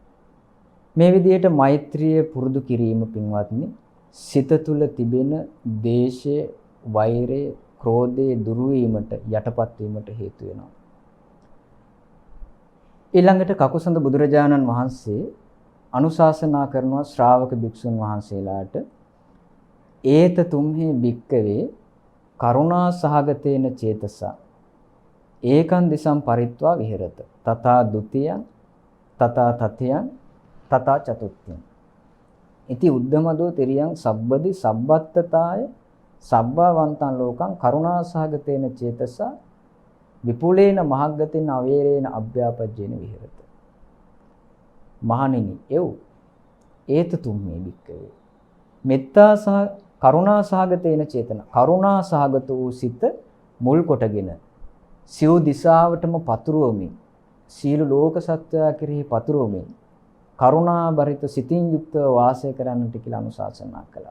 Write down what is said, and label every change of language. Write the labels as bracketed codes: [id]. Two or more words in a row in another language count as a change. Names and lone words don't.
[si] මේ විදිහට මෛත්‍රිය පුරුදු කිරීම පින්වත්නි සිත තුළ තිබෙන දේශය, වෛරය, ක්‍රෝධය දුරු වීමට, යටපත් වීමට හේතු වෙනවා. ඊළඟට කකුසඳ බුදුරජාණන් වහන්සේ අනුශාසනා කරනවා ශ්‍රාවක භික්ෂුන් වහන්සේලාට ඒත [pi] තුම්හි භික්කවේ කරුණා සහගතේන චේතසා ඒකං දිසං පරිත්වා විහෙරත තථා ဒ ුතියං තථා තතියං තථා චතුත්ථං ඉති උද්ධමදෝ තිරියං සබ්බදි සබ්බත්තතාය සබ්බවන්තං ලෝකං කරුණා සහගතේන චේතසා විපුලේන මහග්ගතේන අවේරේන අභ්‍යාපජ්ජේන විහෙරත. [si] මහණෙනි එව් [pi] ඒත තුම්හි භික්කවේ මෙත්තා සහ කරුණා සහගතේන චේතන, [si] කරුණා සහගත වූ සිත මුල් කොටගෙන සිව් දිසාවටම පතුරවමින්, සීල ලෝක සත්‍යය කෙරෙහි පතුරවමින් කරුණා බරිත සිතින් යුක්තව වාසය කරන්නට කියලා අනුශාසනා කළා.